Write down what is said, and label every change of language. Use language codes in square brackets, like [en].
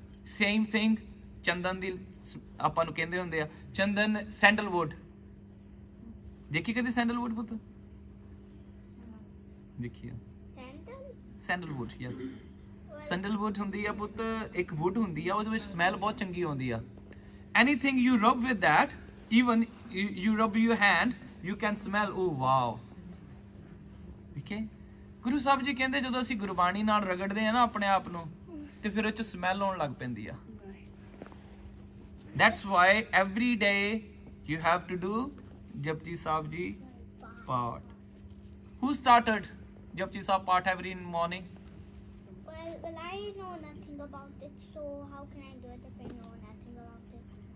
[pa] Same thing ਚੰਦਨ ਦੀ ਆਪਾਂ ਨੂੰ ਕਹਿੰਦੇ ਹੁੰਦੇ ਆ ਚੰਦਨ, ਸੈਂਡਲਵੁੱਡ। ਦੇਖੀ ਕਦੇ ਸੈਂਡਲਵੁੱਡ ਪੁੱਤ? ਦੇਖੀ ਸੈਂਡਲਵੁੱਡ? ਯੈਸ, ਸੈਂਡਲਵੁੱਡ ਹੁੰਦੀ ਆ ਪੁੱਤ, ਇੱਕ ਵੁੱਡ ਹੁੰਦੀ ਆ, ਉਹਦੇ ਵਿੱਚ ਸਮੈਲ ਬਹੁਤ ਚੰਗੀ ਆਉਂਦੀ ਆ। [en] Anything you rub with that, even you rub your hand, you can smell, oh wow. Okay? [pa] Guru Sahib ji ਕਹਿੰਦੇ ਜਦੋਂ ਅਸੀਂ ਗੁਰਬਾਣੀ ਨਾਲ ਰਗੜਦੇ ਆ ਨਾ ਆਪਣੇ ਆਪ ਨੂੰ ਤੇ ਫਿਰ ਉਹ 'ਚ ਸਮੈਲ ਆਉਣ ਲੱਗ ਪੈਂਦੀ ਆ। [en] That's why every day you have to do Japji Sahib Ji Path. Who started Japji Sahib Path every morning? Well, I know nothing about it, so how can I do it if I know nothing about it?